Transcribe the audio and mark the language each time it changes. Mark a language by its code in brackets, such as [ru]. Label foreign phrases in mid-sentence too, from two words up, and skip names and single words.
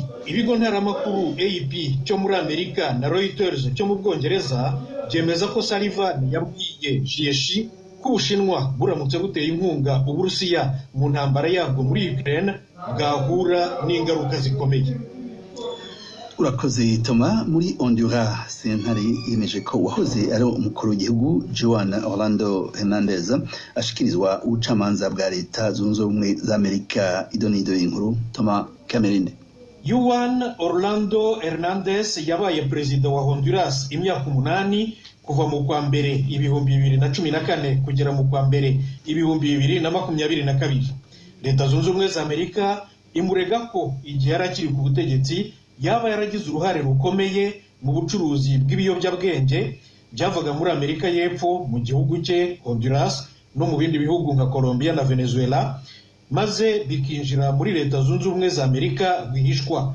[rw] Ibigo ntaramakuru AP cyo muri Amerika na Reuters cyo mu Bwongereza byemeza ko Sullivan yabwiye Jiechi ko Ubushinwa buramutse buteye inkunga Uburusiya mu ntambara yabwo muri Ukraine bwahura n'ingaruka zikomeye. Urakoze Toma. [rn] Muri Honduras sentare yemeje ko wahoze ari umukuru w'igihugu Juan Orlando Hernandez ashikirizwa ubucamanza bwa leta zunze ubumwe za Amerika. Idonido y'inkuru Toma Cameron. Juan Orlando Hernandez yabaye perezida wa Honduras imyaka 8 kuva mu kwa mbere 2014 kugera mu kwa mbere 2022. Leta zunze ubumwe za Amerika imurega ko igihe yarakiri ku butegetsi yaba yaragize uruhare rukomeye mu bucuruzi bw'ibiyobyabwenge byavaga muri Amerika y'Epfo mu gihugu cye Honduras no mu bindi bihugu nka Colombia na Venezuela, maze bikinjira muri leta zunze ubumwe za Amerika rwihishwa.